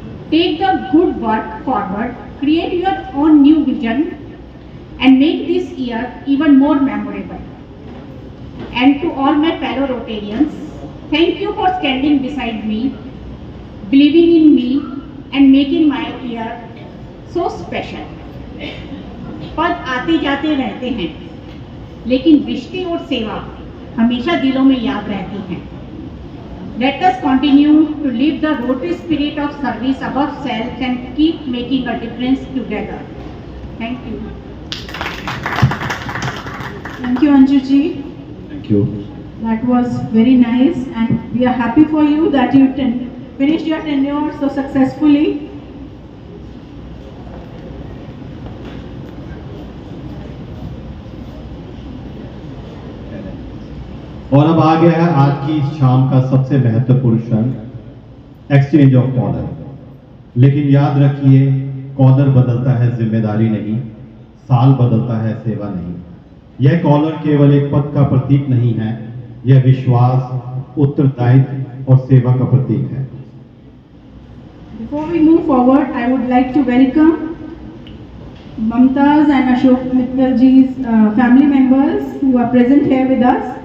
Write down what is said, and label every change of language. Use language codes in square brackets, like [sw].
[en] Take the good work forward, create your own new vision and make this year even more memorable. And to all my fellow Rotarians, thank you for standing beside me, believing in me and making my year so special. [hi] पद आते जाते रहते हैं, लेकिन रिश्ते और सेवा हमेशा दिलों में याद रहती हैं। [en] Let us continue to live the Rotary spirit of service above self and keep making a difference together. Thank you. Thank you, Anju ji. Thank you. That was very nice, and we are happy for you that you finished your tenure so successfully. [hi] और अब आ गया है आज की इस शाम का सबसे महत्वपूर्ण क्षण, एक्सचेंज ऑफ कॉलर। लेकिन याद रखिए, कॉलर बदलता है जिम्मेदारी नहीं, साल बदलता है सेवा नहीं। यह कॉलर केवल एक पद का प्रतीक नहीं है, यह विश्वास, उत्तरदायित्व और सेवा का प्रतीक है। [en] Before we move forward, I would like to welcome Mamta's and Ashok Mittal ji's family members who are present here with us.